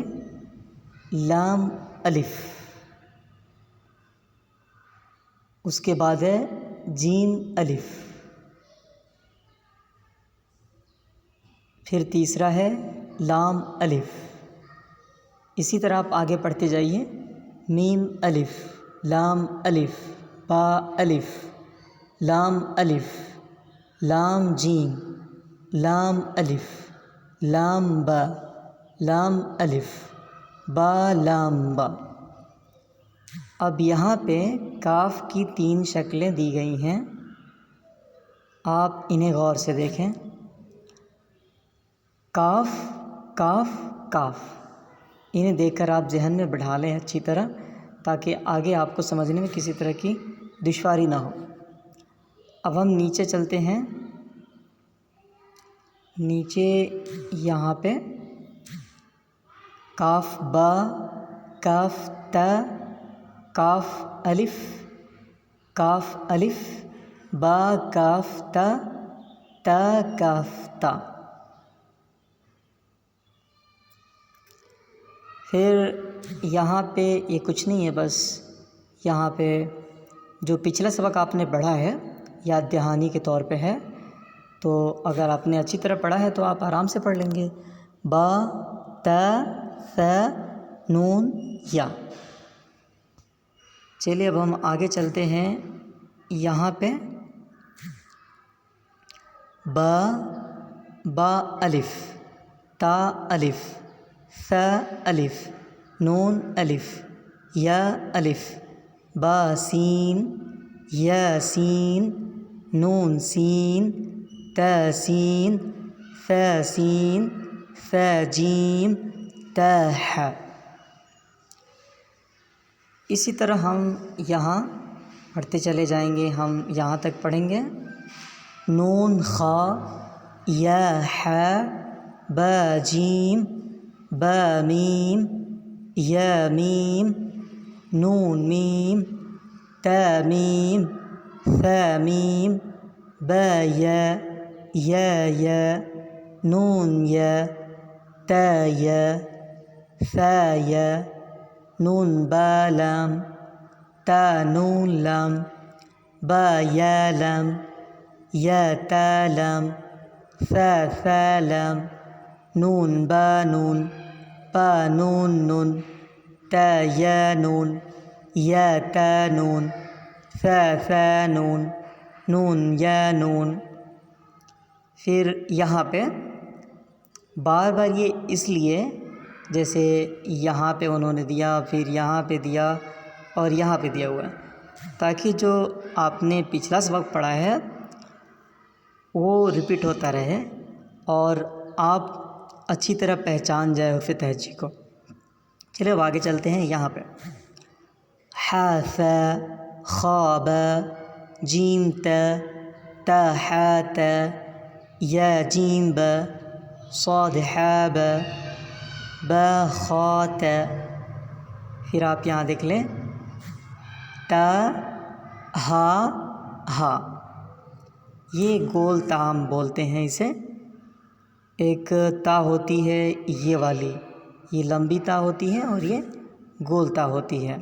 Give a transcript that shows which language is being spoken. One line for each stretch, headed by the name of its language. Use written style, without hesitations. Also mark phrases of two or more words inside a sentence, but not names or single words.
Urdu: لام الف، اس کے بعد ہے جیم الف، پھر تیسرا ہے لام الف۔ اسی طرح آپ آگے پڑھتے جائیے۔ میم الف، لام الف، با الف، لام الف، لام جیم، لام الف، لام با، لام الف، با لام با۔ اب یہاں پہ کاف کی 3 شکلیں دی گئی ہیں، آپ انہیں غور سے دیکھیں۔ کاف، کاف، کاف، انہیں دیکھ کر آپ ذہن میں بٹھا لیں اچھی طرح، تاکہ آگے آپ کو سمجھنے میں کسی طرح کی دشواری نہ ہو۔ اب ہم نیچے چلتے ہیں۔ نیچے یہاں پہ کاف با، کاف تا، کاف الف، کاف الف، با کاف تا، تا کاف تا۔ پھر یہاں پہ یہ کچھ نہیں ہے، بس یہاں پہ جو پچھلا سبق آپ نے پڑھا ہے یاد دہانی کے طور پہ ہے، تو اگر آپ نے اچھی طرح پڑھا ہے تو آپ آرام سے پڑھ لیں گے۔ با، تا، ثا، نون، یا۔ چلیے اب ہم آگے چلتے ہیں۔ یہاں پہ با، با الف، تا الف، ثا الف، نون الف، یا الف، با سین، یا سین، نون سین، تا سین، ثا سین، ثا جیم، تا ح۔ اسی طرح ہم یہاں پڑھتے چلے جائیں گے۔ ہم یہاں تک پڑھیں گے۔ نون خا، یا ح، با جیم، با میم، یا میم، نون میم، تا میم، ثا میم، با یا، یا، نون یا، تا یا، ثا یا، نون با لام، تا نون لام، با یا لام، یا تا لام، ثا لام، نون با نون، با نون نون، تا یا نون، یا تا نون، ثا نون، نون یا نون۔ پھر یہاں پہ بار بار یہ اس لیے جیسے یہاں پہ انہوں نے دیا، پھر یہاں پہ دیا اور یہاں پہ دیا ہوا ہے، تاکہ جو آپ نے پچھلا سبق پڑھا ہے وہ ریپیٹ ہوتا رہے اور آپ اچھی طرح پہچان جائے حروف تہجی کو۔ چلے اب آگے چلتے ہیں۔ یہاں پہ ح ثا، خا با، جیم تا، تا ح تا، یا جیم با، صاد ح با، با خا تا۔ پھر آپ یہاں دیکھ لیں، تا ہا ہا، یہ گول تا ہم بولتے ہیں اسے۔ ایک تا ہوتی ہے یہ والی، یہ لمبی تا ہوتی ہے اور یہ گول تا ہوتی ہے۔